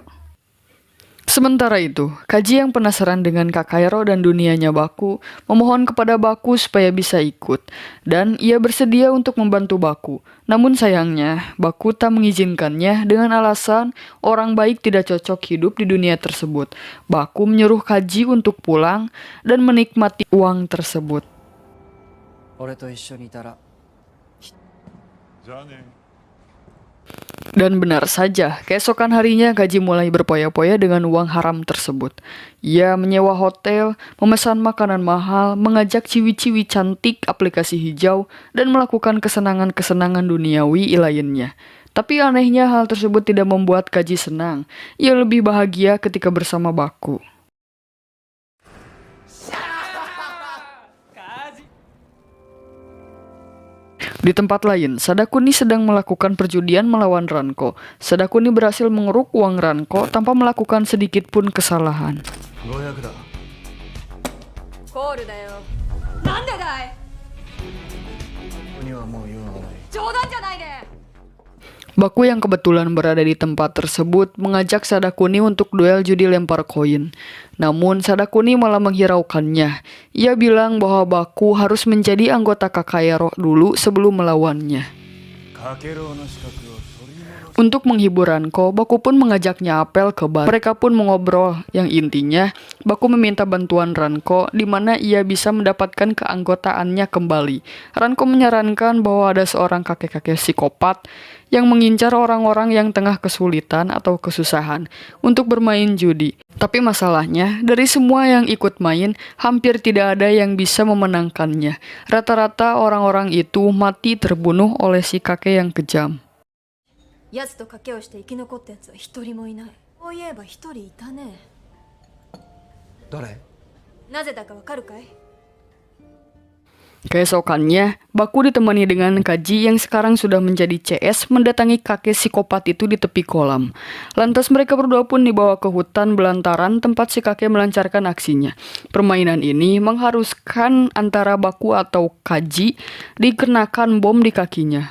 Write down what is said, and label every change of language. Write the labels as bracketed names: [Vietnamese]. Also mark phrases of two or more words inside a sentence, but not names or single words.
[Indonesian] Sementara itu, Kaji yang penasaran dengan Kakayaro dan dunianya Baku memohon kepada Baku supaya bisa ikut, dan ia bersedia untuk membantu Baku. Namun sayangnya, Baku tak mengizinkannya dengan alasan orang baik tidak cocok hidup di dunia tersebut. Baku menyuruh Kaji untuk pulang dan menikmati uang tersebut. [Japanese] 俺と一緒にいたら [Indonesian] Dan benar saja, keesokan harinya Kaji mulai berpoya-poya dengan uang haram tersebut. Ia menyewa hotel, memesan makanan mahal, mengajak ciwi-ciwi cantik aplikasi hijau, dan melakukan kesenangan-kesenangan duniawi lainnya. Tapi anehnya hal tersebut tidak membuat Kaji senang. Ia lebih bahagia ketika bersama Baku. Di tempat lain, Sadakuni sedang melakukan perjudian melawan Ranko. Sadakuni berhasil mengeruk uang Ranko tanpa melakukan sedikit pun kesalahan. [Japanese] 500 だコールだよ。なんでだい。ここにはもう用がない。冗談じゃないね。 [Indonesian] Baku yang kebetulan berada di tempat tersebut mengajak Sadakuni untuk duel judi lempar koin. Namun Sadakuni malah menghiraukannya. Ia bilang bahwa Baku harus menjadi anggota Kakaero dulu sebelum melawannya. [Japanese] かけろうの資格を取り戻す [Indonesian] Untuk menghibur Ranko, Baku pun mengajaknya apel ke bar. Mereka pun mengobrol, yang intinya Baku meminta bantuan Ranko di mana ia bisa mendapatkan keanggotaannya kembali. Ranko menyarankan bahwa ada seorang kakek-kakek psikopat yang mengincar orang-orang yang tengah kesulitan atau kesusahan untuk bermain judi. Tapi masalahnya, dari semua yang ikut main, hampir tidak ada yang bisa memenangkannya. Rata-rata orang-orang itu mati terbunuh oleh si kakek yang kejam. [Japanese] 奴と賭けをして生き残った奴は一人もいない。そういえば一人いたね。誰？なぜだかわかるかい？ [Indonesian] Keesokannya, Baku ditemani dengan Kaji yang sekarang sudah menjadi CS mendatangi kakek psikopat itu di tepi kolam. Lantas mereka berdua pun dibawa ke hutan belantaran tempat si kakek melancarkan aksinya. Permainan ini mengharuskan antara Baku atau Kaji dikenakan bom di kakinya.